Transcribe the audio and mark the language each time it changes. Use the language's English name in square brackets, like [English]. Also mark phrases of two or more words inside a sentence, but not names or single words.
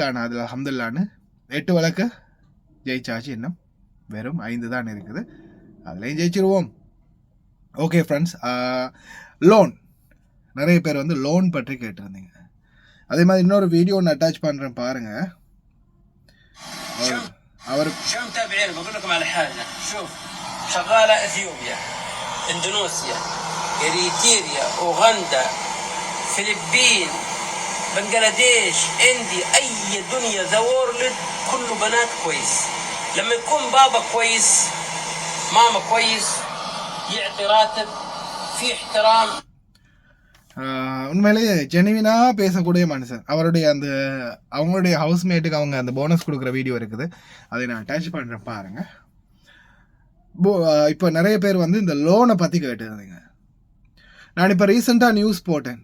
[Tamil] ஆனால் அதில் அல்ஹம்துலில்லாஹ்னு 8 வழக்கு ஜெயிச்சாச்சு. இன்னும் வெறும் 5 தான் இருக்குது, அதுலேயும் ஜெயிச்சிருவோம். [English] Okay friends, [Tamil] லோன் நிறைய பேர் வந்து லோன் பற்றி கேட்டிருந்தீங்க. அதே மாதிரி இன்னொரு வீடியோ ஒன்று அட்டாச் பண்ணுறேன் பாருங்கள். [Arabic] شو متابعين؟ بقول لكم على حاجه. شوف، شغاله اثيوبيا، اندونيسيا، اريتريا، اوغندا، فلبين، بنغلاديش، اندي، اي دنيا [English] the world [Arabic] كله بنات كويس. لما يكون بابا كويس، ماما كويس، يعطي راتب، في احترام. [Tamil] உண்மையிலேயே ஜெனுவினாக பேசக்கூடிய மனுஷன். அவங்களுடைய ஹவுஸ்மேட்டுக்கு அவங்க அந்த போனஸ் கொடுக்குற வீடியோ இருக்குது, அதை நான் அட்டாச் பண்ணுறேன் பாருங்கள். இப்போ நிறைய பேர் வந்து இந்த லோனை பற்றி கேட்டுருந்தீங்க. நான் இப்போ ரீசெண்டாக நியூஸ் போட்டேன்.